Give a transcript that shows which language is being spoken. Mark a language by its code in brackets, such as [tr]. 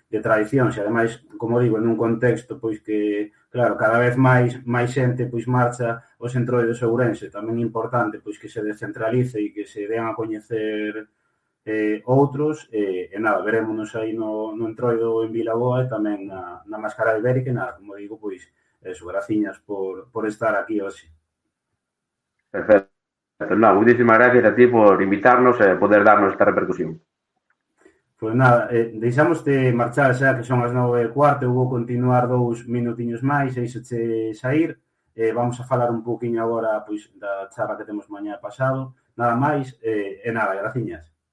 [gl] tradicións e ademais, como digo, nun contexto pois que, claro, cada vez máis xente pois marcha os entroidos de Ourense, tamén é importante pois que se descentralice e que se den a coñecer outros e nada, verémonos aí no entroido en Vilaboa e tamén na Mascarada Ibérica e nada, como digo, pois eso, graciñas por estar aquí hoxe. Perfecto. [es] Non, muchísimas gracias a ti por invitarnos e poder darnos esta repercusión. [gl] Pois nada, deixamos de marchar xa que son as 9:15, eu vou continuar 2 minutiños máis e iso che sair. Vamos a falar un pouquiño agora pois da charla que temos mañá pasado. Nada máis, e nada, graciñas.